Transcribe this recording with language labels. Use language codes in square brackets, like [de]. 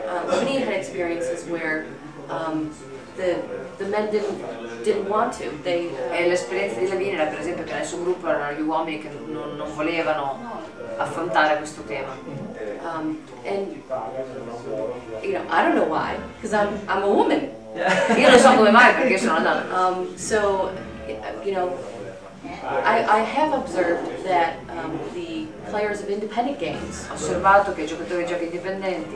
[en] Levine had experiences where the men didn't want to. [it] E l'esperienza di Levine era per esempio che nel suo gruppo erano gli uomini che non volevano affrontare questo tema. [en] And you know, I don't know why, because I'm a woman. [it] Io non so come mai perché sono una donna. [en] So, you know, I have observed that the players of independent games [it] Ho osservato che i giocatori di giochi indipendenti